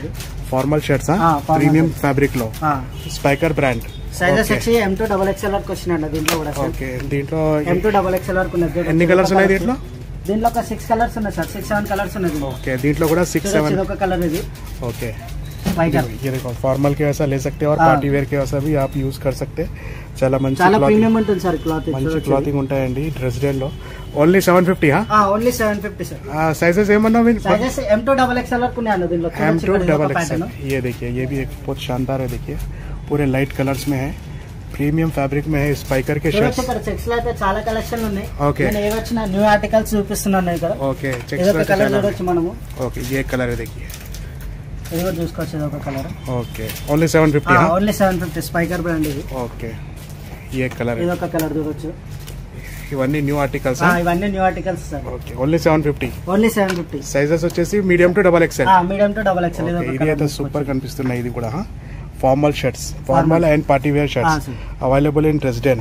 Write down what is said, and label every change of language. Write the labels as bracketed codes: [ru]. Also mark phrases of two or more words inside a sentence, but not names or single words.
[en] formal shirts premium fabric లో స్పైకర్ బ్రాండ్. [te] సైజెస్ వచ్చి [en] M to XXL [te] వరకు వచ్చినాయండి దీంట్లో కూడా. ఓకే దీంట్లో [en] M to XXL [te] వరకు ఉన్నది. ఎన్ని కలర్స్ ఉన్నాయి దీంట్లో? దీంట్లో ఒక 6 కలర్స్ ఉన్నాయి సార్. 6-7 కలర్స్ ఉన్నాయి. ఓకే దీంట్లో కూడా 6-7 ఒక కలర్ ఇది. [hi] ఓకే ये देखो फॉर्मल के वैसा ले सकते हैं और [en] party wear [hi] के वैसा भी आप यूज कर सकते हैं. [te] చాలా ప్రీమియం ఉంటుంది సార్ క్లాత్. మంచి క్లాతింగ్ ఉంటాయండి డ్రెస్డెన్ లో. ఓన్లీ 750. ఓన్లీ 750 సార్. साइजेस ఏమన్నా సైజెస్ [en] M to XXL [te] వరకు ఉన్నాయి దీంట్లో. [en] M to XXL. [hi] ये देखिए ये भी एक बहुत शानदार है. देखिए पूरे [en] light colors [hi] में है. [en] premium fabric [hi] మే స్పైకర్ के शर्ट्स. [te] ఇక్కడ చెక్స్ లో అయితే చాలా కలెక్షన్ ఉన్నాయి. ఓకే నేను ఏ వచ్చిన [en] new articles [te] చూపిస్తున్నాను ఇక్కడ. ఓకే చెక్స్ లో కలర్ చూడొచ్చు మనము. [hi] ఓకే ये कलर है देखिए. [te] ఇది కూడా చూసుకోవచ్చు. ఇది ఒక కలర్. [en] okay only 750. [te] ఓన్లీ 750 స్పైకర్ బ్రాండ్ ఇది. [hi] ఓకే ये कलर [te] ఇది ఒక కలర్ చూడొచ్చు. ఇవన్నీ [en] new articles. [te] ఇవన్నీ [en] new articles [te] సార్. [en] okay, only 750. [te] ఓన్లీ 750. సైజెస్ వచ్చేసి [en] medium to double XL. medium to double XL. [te] ఇది అయితే సూపర్ కనిపిస్తున్నాయి. ఇది కూడా [en] formal shirts, formal and party wear shirts available in resident.